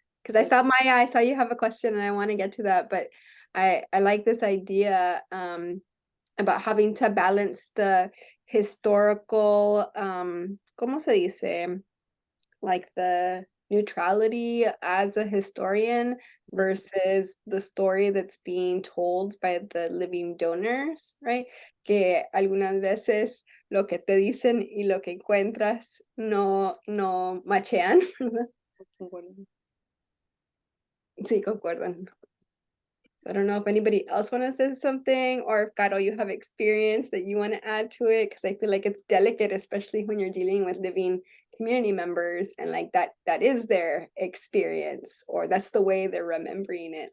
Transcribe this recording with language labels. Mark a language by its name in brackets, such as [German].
[English] Because I saw you have a question and I want to get to that, but I like this idea about having to balance the historical [Spanish] ¿cómo se dice? [English] Like the neutrality as a historian versus the story that's being told by the living donors, right? [Spanish] Que algunas veces lo que te dicen y lo que encuentras no machean. Sí, concuerdan. [English] So I don't know if anybody else want to say something, or if Caro, you have experience that you want to add to it, because I feel like it's delicate, especially when you're dealing with living community members and like that is their experience, or that's the way they're remembering it.